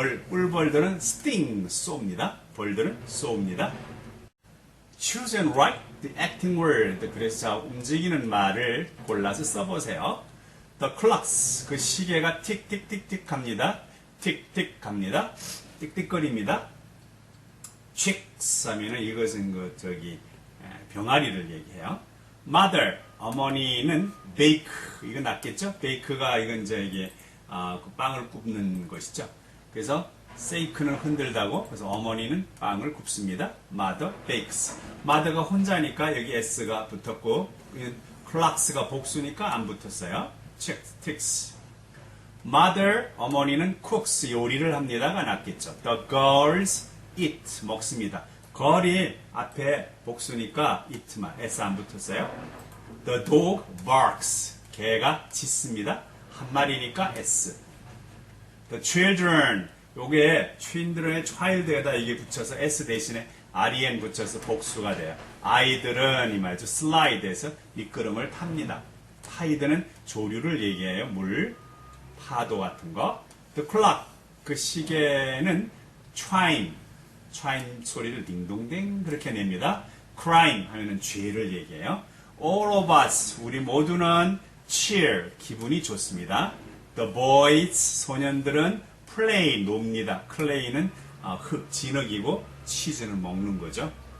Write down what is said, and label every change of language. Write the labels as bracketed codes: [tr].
[ko] 꿀벌들은 sting, 쏩니다. 벌들은 쏩니다. [en] Choose and write the acting word. [ko] 그래서 움직이는 말을 골라서 써보세요. [en] The clocks, [ko] 그 시계가 틱틱틱틱 합니다. 틱틱 합니다. 띡띡거립니다. chicks 하면은 이것은 병아리를 얘기해요. Mother, 어머니는 bake, 이건 낫겠죠? bake가 이건 그 빵을 굽는 것이죠. 그래서 shake는 흔들다고, 그래서 어머니는 빵을 굽습니다. [en] Mother bakes. [ko] Mother가 혼자니까 여기 s가 붙었고, clocks가 복수니까 안 붙었어요. [en] ticks. [ko] Mother, 어머니는 cooks, 요리를 합니다가 낫겠죠. [en] The girls eat, [ko] 먹습니다. girl이 앞에 복수니까 eat만, s 안 붙었어요. [en] The dog barks, [ko] 개가 짖습니다. 한 마리니까 S. [en] The children. [ko] 요게 children의 child에다 이게 붙여서 S 대신에 REN 붙여서 복수가 돼요. 아이들은 이 말이죠. 슬라이드에서 미끄럼을 탑니다. 타이드는 조류를 얘기해요. 물, 파도 같은 거. The clock. 그 시계는 chime 소리를 딩동댕 그렇게 냅니다. crime 하면은 죄를 얘기해요. [en] All of us. [ko] 우리 모두는 cheer, 기분이 좋습니다. [en] The boys, [ko] 소년들은 [en] play, [ko] 놉니다. clay는 흙, 진흙이고 치즈는 먹는 거죠.